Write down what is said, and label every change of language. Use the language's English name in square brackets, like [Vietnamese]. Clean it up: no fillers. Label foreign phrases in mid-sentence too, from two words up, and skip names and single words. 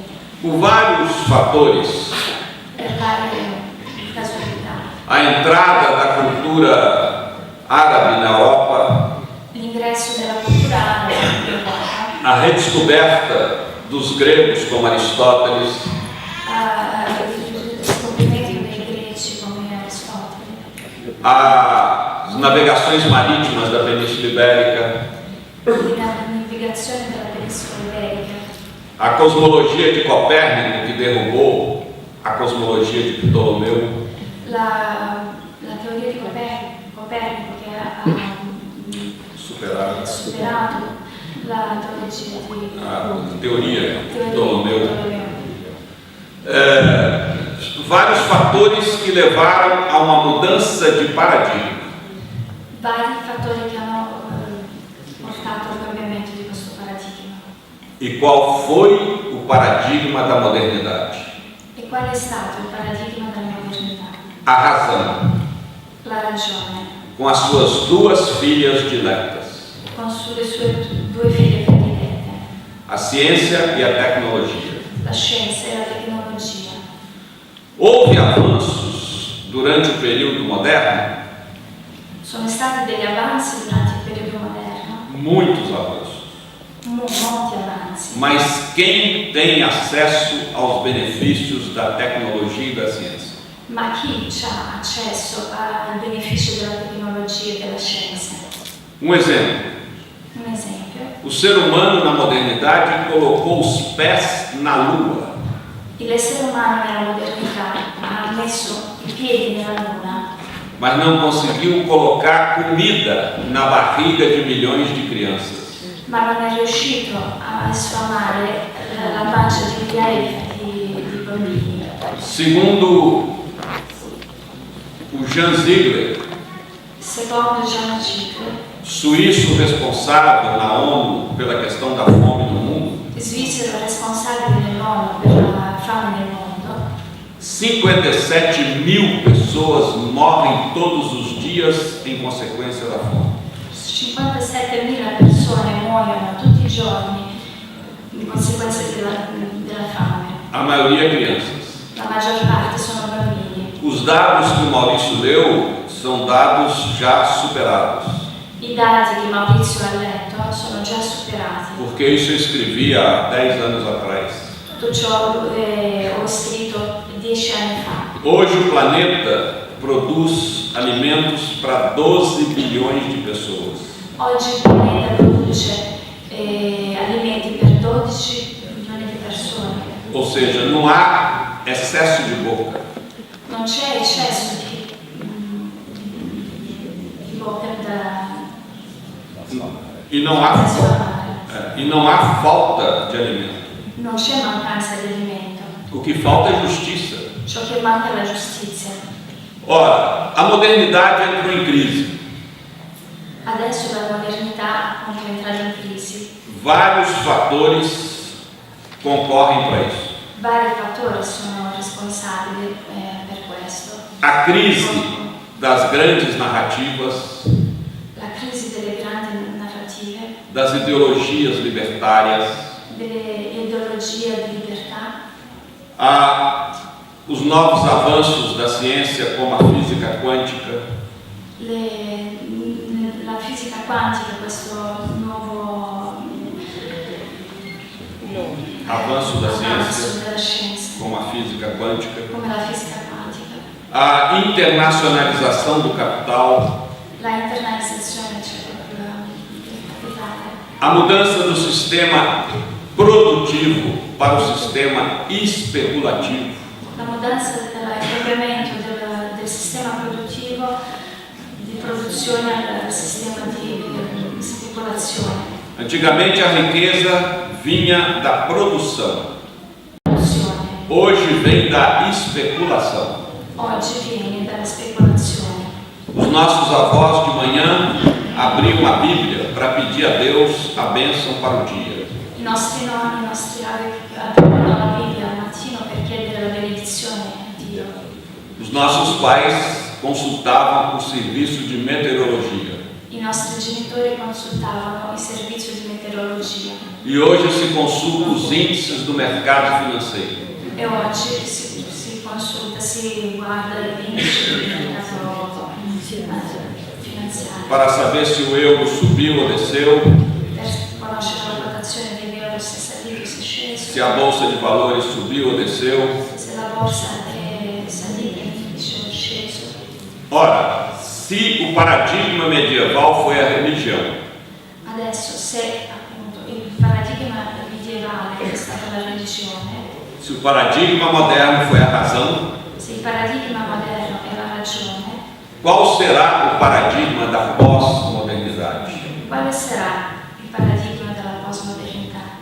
[Portuguese] Por vários fatores, [Italian] per varie casualità. [Portuguese] a entrada da cultura árabe na Europa, [Italian] L'ingresso della cultura araba in Europa, [Portuguese] a redescoberta dos gregos como Aristóteles, [Italian] il scoprimento dei greci come Aristotele, [Portuguese] as navegações marítimas da Península Ibérica, [Italian] la navigazione della penisola iberica, [Portuguese] a cosmologia de Copérnico que derrubou a cosmologia de Ptolomeu, [Italian] la teoria di Copernico che ha [Portuguese] superaram [Italian] superato la teologia [Portuguese] a teoria de Ptolomeu. Vários fatores que levaram a uma mudança de paradigma. [Italian] vari fattori che hanno portato al cambiamento di questo paradigma. [Portuguese] E qual foi o paradigma da modernidade? [Italian] E qual è stato il paradigma della modernità? [Portuguese] A razão, [Italian] La ragione, [Portuguese] com as suas duas filhas diletas, [Italian] con sulle sue due figlie predilette, [Portuguese] a ciência e a tecnologia. [Italian] la scienza e la tecnologia. [Portuguese] Houve avanços durante o período moderno? [Italian] Sono stati degli avanzi durante il periodo moderno, [Portuguese] Muitos avanços. [Italian] molti avanzi, [Portuguese] Mas quem tem acesso aos benefícios da tecnologia e da ciência? [Italian] ma chi ha accesso al beneficio della tecnologia e della scienza? [Portuguese] Um exemplo. [Italian] Un esempio, [Portuguese] O ser humano na modernidade colocou os pés na lua. [Italian] l'essere umano nella modernità ha messo i piedi nella luna [Portuguese] mas não conseguiu colocar comida na barriga de milhões de crianças. [Italian] ma non è riuscito a sfamare la pancia di migliaia di bambini. [Portuguese] Segundo o Jean Ziegler, [Italian] Secondo Jean Ziegler, [Portuguese] suíço responsável na ONU pela questão da fome no mundo, [Italian] svizzero responsabile dell'ONU per la fame nel mondo, [Portuguese] 57 mil pessoas morrem todos os dias em consequência da fome. [Italian] 57.000 persone muoiono tutti i giorni in conseguenza della fame. [Portuguese] A maioria crianças. [Italian] La maggior parte sono bambini. [Portuguese] Os dados que o Maurício leu são dados já superados. [Italian] I dati che Maurizio ha letto sono già superati. [Portuguese] Porque isso eu escrevi há 10 anos atrás. [Italian] Tutto ciò ho scritto 10 anni fa. [Portuguese] Hoje o planeta produz alimentos para 12 bilhões de pessoas. [Italian] Oggi il pianeta produce alimenti per 12 milioni di persone. [Portuguese] Ou seja, não há excesso de boca. [Italian] Non c'è eccesso di bocca [Portuguese] E não há falta de alimento. [Italian] non c'è mancanza di alimento. [Portuguese] O que falta é justiça. [Italian] Ciò che manca è la giustizia. [Portuguese] Ora, a modernidade entrou em crise. [Italian] Adesso la modernità può entrare in crisi. [Portuguese] Vários fatores concorrem para isso. [Italian] Vari fattori sono responsabili per questo. [Portuguese] A crise das grandes narrativas, [Italian] La crisi delle grandi narrative, [Portuguese] das ideologias libertárias, [Italian] delle ideologie di libertà, [Portuguese] os novos avanços da ciência como a física quântica, [Italian] la fisica quantica, questo nuovo [Portuguese] avanço da [Italian] avanzo della [Portuguese] ciência [Italian] scienza, [Portuguese] como a física quântica, [Italian] come la fisica quantica, [Portuguese] a internacionalização do capital, [Italian] la internalizzazione, cioè del capitale, [Portuguese] a mudança do sistema produtivo para o sistema especulativo, [Italian] la mudanza il cambiamento del sistema produttivo di produzione al sistema di speculazione. [Portuguese] Antigamente a riqueza vinha da produção, hoje vem da especulação. [Italian] Oggi viene dalla speculazione. [Portuguese] Os nossos avós de manhã abriam a Bíblia para pedir a Deus a bênção para o dia. [Italian] I nostri nonni, i nostri avi aprivano la Bibbia al mattino per chiedere la benedizione a Dio. [Portuguese] Os nossos pais consultavam o serviço de meteorologia. [Italian] I nostri genitori consultavano il servizio di meteorologia [Portuguese] E hoje se consulta os índices do mercado financeiro. [Italian] e oggi si consulta, si guarda l'indice del mercato finanziario [Portuguese] Para saber se o euro subiu ou desceu, [Italian] per conoscere la quotazione dell'euro, se è salito, se è sceso, [Portuguese] se a bolsa de valores subiu ou desceu. [Italian] se la borsa è salita, se è sceso. [Portuguese] Ora, se o paradigma medieval foi a religião, [Italian] Adesso, se appunto il paradigma medievale è stata la religione, [Portuguese] se o paradigma moderno foi a razão, [Italian] se il paradigma moderno è la ragione, [Portuguese] qual será o paradigma da pós-modernidade? [Italian] quale sarà il paradigma della postmodernità?